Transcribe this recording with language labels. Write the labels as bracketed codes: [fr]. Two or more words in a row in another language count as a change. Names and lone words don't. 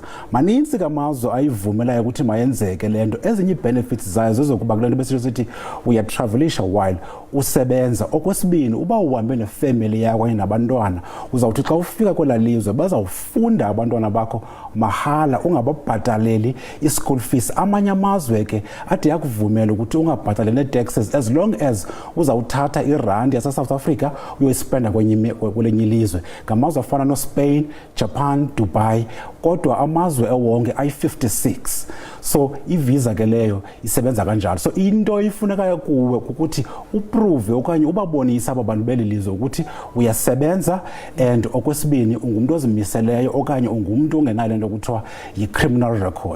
[xh] Maninzi kamazwe ayivumelayo ukuthi mayenzeke lento. Ezinye benefits zayo zezokuba kulento besithi uyatravelisha while usebenza. Okwesibini, uba uhambe nefamily yakho kanye nabantwana uzawuthi xa ufika kwela lizwe bazawufunda abantwana bakho mahala ungababhataleli i- [en] school fees. [xh] Amanye amazwe ke ade yakuvumela ukuthi ungabhatali ne-taxes [en] as long as [xh] uzawuthatha irandi yase-South Africa uyoyispenda kwelinye ilizwe. Ngamazwe afana no-Spain, Japan, Dubai, kodwa amazwe ewonke ayi-56. So ivisa ke leyo isebenza kanjalo. So into ifunekayo kuwe ukuthi uprove okanye ubabonisa aba bantu beli lizwe ukuthi uyasebenza and okwesibini ungumuntu ozimiseleyo okanye ungumuntu ongenayo lento kuthiwa yi- [en] criminal record.